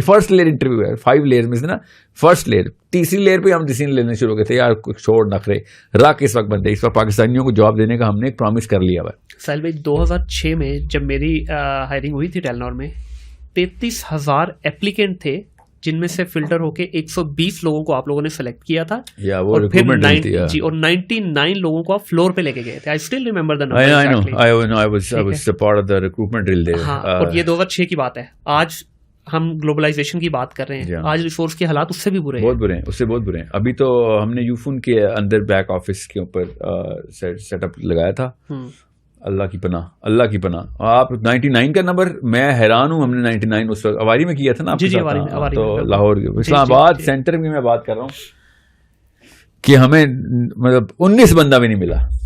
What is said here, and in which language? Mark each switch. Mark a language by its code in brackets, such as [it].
[ur] First layer interview ہے 5 layer میں سے نا. فرسٹ لیئر, تیسری لیئر پہ ہم ڈیسیژن لینے شروع ہو گئے تھے, یار چھوڑ نخرے رکھ اس وقت بندے. اس وقت پاکستانیوں کو جاب دینے کا ہم نے ایک پرومس کر لیا ہوا. ساحل بھائی 2006 میں جب میری ہائرنگ ہوئی تھی ٹیلنور میں, 33,000 ایپلیکینٹ تھے, جن میں سے فلٹر ہو کے 120 لوگوں کو آپ لوگوں نے سلیکٹ کیا تھا, اور پھر 99 لوگوں کو آپ فلور پہ لے کے گئے تھے. [en] I still remember the number. I was a part of the recruitment drill there. [ur] ہاں, اور یہ 2006 کی بات ہے. آج ہم گلوبلائزیشن کی بات کر رہے ہیں, آج ریسورس کے حالات اس سے بھی برے ہیں, بہت برے ہیں, اس سے بہت برے ہیں. ابھی تو ہم نے یوفون کے اندر بیک آفس کے اوپر سیٹ اپ لگایا تھا. اللہ کی پناہ, اللہ کی پناہ. آپ 99 کا نمبر, میں حیران ہوں. ہم نے 99 اس وقت اواری میں کیا تھا نا, تو لاہور اسلام آباد سینٹر میں میں بات کر رہا ہوں کہ ہمیں مطلب 19 بندہ بھی نہیں ملا.